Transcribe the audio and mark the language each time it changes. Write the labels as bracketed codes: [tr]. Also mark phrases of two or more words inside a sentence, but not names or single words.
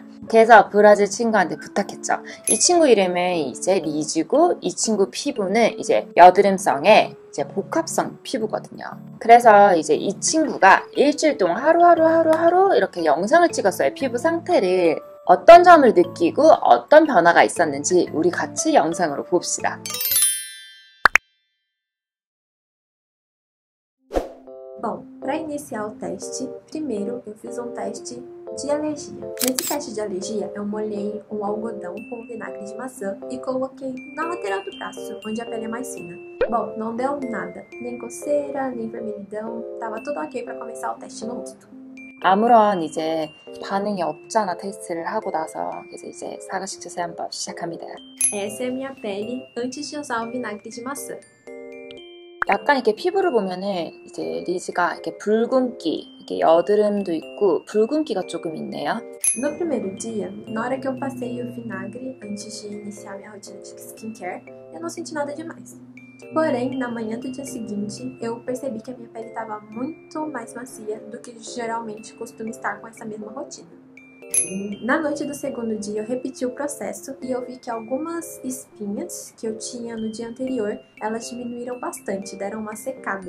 [ko] 그래서 브라질 친구한테 부탁했죠. 이 친구 이름은 이제 리즈고, 이 친구 피부는 이제 여드름성의 이제 복합성 피부거든요. 그래서 이제 이 친구가 일주일 동안 하루 이렇게 영상을 찍었어요. 피부 상태를. 어떤 점을 느끼고 어떤 변화가 있었는지 우리 같이 영상으로 봅시다. [pt] Bom, para iniciar o teste, primeiro eu fiz um teste de alergia. Nesse teste de alergia, eu molhei um algodão com vinagre de maçã e coloquei na lateral do braço, onde a pele é mais fina. Bom, não deu nada, nem coceira, nem vermelhidão, tava tudo ok para começar o teste no rosto. [ko] 아무런 이제 반응이 없잖아 테스트를 하고 나서. 그래서 이제 사과식초 세안법 시작합니다. [pt] Essa é a minha pele antes de usar o vinagre de maçã. [ko] 약간 이렇게 피부를 보면은 이제 리즈가 이렇게 붉은기, 이렇게 여드름도 있고 붉은기가 조금 있네요. [pt] No primeiro dia, na hora que eu passei o vinagre antes de iniciar minha rotina de skincare, eu não senti nada demais. Porém, na manhã do dia seguinte, eu percebi que a minha pele estava muito mais macia do que geralmente costuma estar com essa mesma rotina. Na noite do segundo dia, eu repeti o processo e eu vi que algumas espinhas que eu tinha no dia anterior, elas diminuíram bastante, deram uma secada.